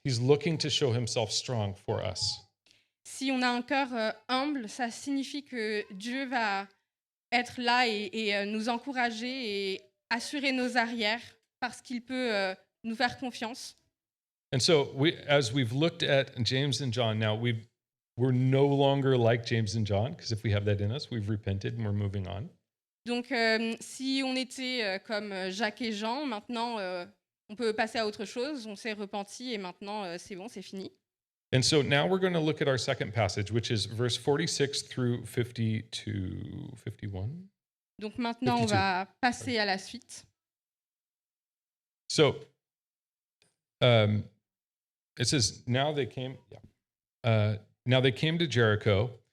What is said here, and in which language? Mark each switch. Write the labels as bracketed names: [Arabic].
[English] He's looking to show himself strong for us. [French] Si on a un cœur humble, ça signifie que Dieu va être là et nous encourager et assurer nos arrières parce qu'il peut nous faire confiance. [English] And so, as we've looked at James and John, now we're no longer like James and John, because if we have that in us, we've repented and we're moving on. [French] Donc, si on était comme Jacques et Jean, maintenant, on peut passer à autre chose. On s'est repenti et maintenant, c'est bon, c'est fini. [English] And so now we're going to look at our second passage, which is verse 46 through 51. [French] Donc maintenant, on [English] 52. [French] va passer à la suite. [English] So it says, now they came to Jericho.